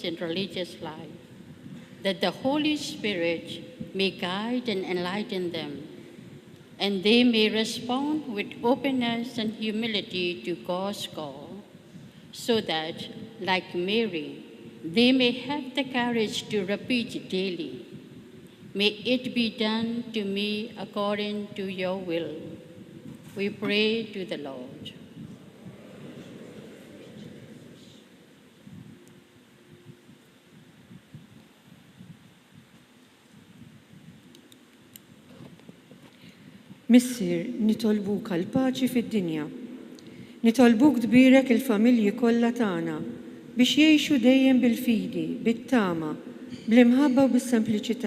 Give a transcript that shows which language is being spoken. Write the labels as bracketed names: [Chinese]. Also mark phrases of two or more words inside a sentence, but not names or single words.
[English] in religious life, that the Holy Spirit may guide and enlighten them, and they may respond with openness and humility to God's call, so that, like Mary, they may have the courage to repeat daily, "May it be done to me according to your will." We pray to the Lord. [Maltese] Missier, nitolbuk għal paċi fid-dinja. Nitolbuk tbirek il-familji kollha tagħna biex jgħixu dejjem bil-fidi, bit-tama, bl-imħabba u bis-sempliċità.